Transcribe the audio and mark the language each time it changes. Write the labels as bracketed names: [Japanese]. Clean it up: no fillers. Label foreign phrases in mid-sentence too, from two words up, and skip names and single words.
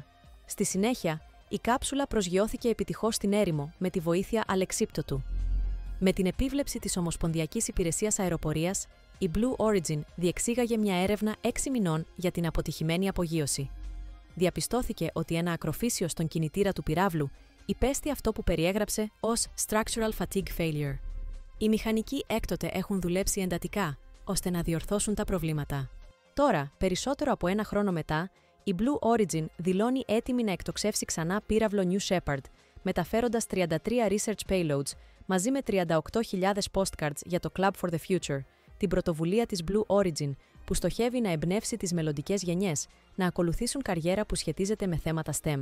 [Greek] Στη συνέχεια, η κάψουλα προσγειώθηκε επιτυχώς στην έρημο με τη βοήθεια αλεξίπτωτου. Με την επίβλεψη της Ομοσπονδιακής Υπηρεσίας Αεροπορίας, η Blue Origin διεξήγαγε μια έρευνα 6 μηνών για την αποτυχημένη απογείωση. Διαπιστώθηκε ότι ένα ακροφύσιο στον κινητήρα του πυράβλου υπέστη αυτό που περιέγραψε ως [English] structural fatigue failure. [Greek] Οι μηχανικοί έκτοτε έχουν δουλέψει εντατικά, ώστε να διορθώσουν τα προβλήματα. Τώρα, περισσότερο από ένα χρόνο μετά, η Blue Origin δηλώνει έτοιμη να εκτοξεύσει ξανά πύραυλο New Shepard, μεταφέροντας 33 [English] research payloads [Greek] μαζί με 38.000 postcards για το Club for the Future, την πρωτοβουλία της Blue Origin, που στοχεύει να εμπνεύσει τις μελλοντικές γενιές να ακολουθήσουν καριέρα που σχετίζεται με θέματα STEM.